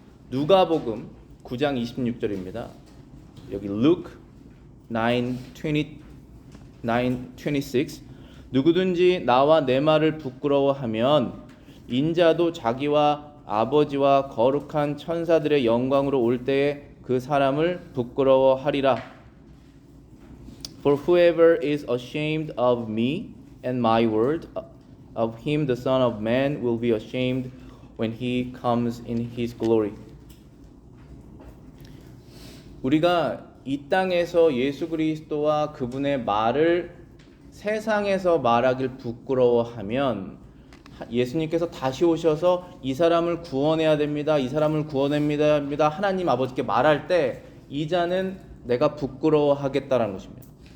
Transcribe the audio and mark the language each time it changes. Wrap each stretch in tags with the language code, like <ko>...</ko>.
<ko>누가복음 9장 26절입니다. 여기 Luke 9:26 누구든지 나와 내 말을 부끄러워하면 인자도 자기와 아버지와 거룩한 천사들의 영광으로 올 때에 그 사람을 부끄러워하리라.</ko> <en>For whoever is ashamed of me and my word, of him the Son of Man will be ashamed when he comes in his glory.</en> <ko>우리가 이 땅에서 예수 그리스도와 그분의 말을 세상에서 말하길 부끄러워하면 예수님께서 다시 오셔서 이 사람을 구원해야 됩니다. 이 사람을 구원해야 됩니다. 하나님 아버지께 말할 때 이 자는 내가 부끄러워하겠다라는 것입니다.</ko>